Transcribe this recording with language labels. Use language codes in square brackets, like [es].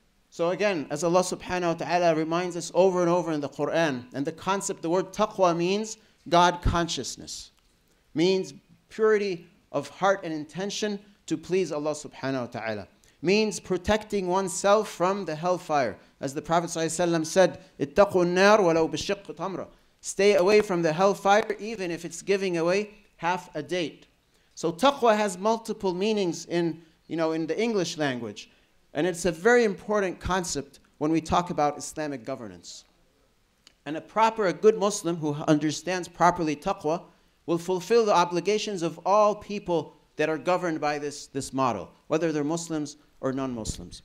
[en] So again, as Allah subhanahu wa ta'ala reminds us over and over in the Quran, and the concept, the word taqwa means God consciousness, means purity of heart and intention to please Allah subhanahu wa ta'ala, means protecting oneself from the hellfire. As the Prophet ﷺ said, [ar] اتَّقُوا النَّارِ وَلَوْ بِالشِّقِّ تَمْرَةٍ. [en] Stay away from the hellfire even if it's giving away half a date. So taqwa has multiple meanings in the English language. And it's a very important concept when we talk about Islamic governance. And a good Muslim who understands properly taqwa will fulfill the obligations of all people that are governed by this model, whether they're Muslims or non-Muslims.